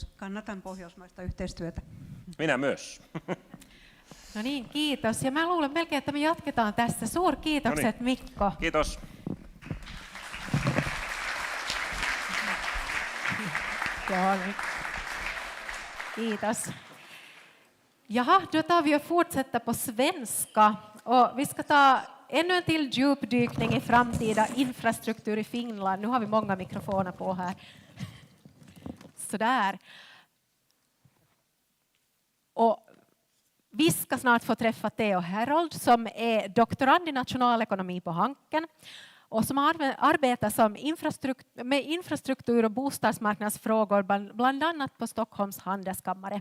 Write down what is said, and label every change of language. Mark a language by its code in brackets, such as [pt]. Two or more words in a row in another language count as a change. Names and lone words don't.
[fi] Kannatan pohjoismaista yhteistyötä. Minä myös. No niin, kiitos. Ja mä luulen melkein, että me jatketaan tässä. Suurkiitokset, Noniin. Mikko. Kiitos. Kiitos. [sv] Jaha, då tar vi och fortsätter på svenska. Och vi ska ta ännu en till djupdykning i framtida infrastruktur i Finland. Nu har vi många mikrofoner på här. Sådär. Och vi ska snart få träffa Theo Herold som är doktorand i nationalekonomi på Hanken och som arbetar som med infrastruktur och bostadsmarknadsfrågor bland annat på Stockholms handelskammare.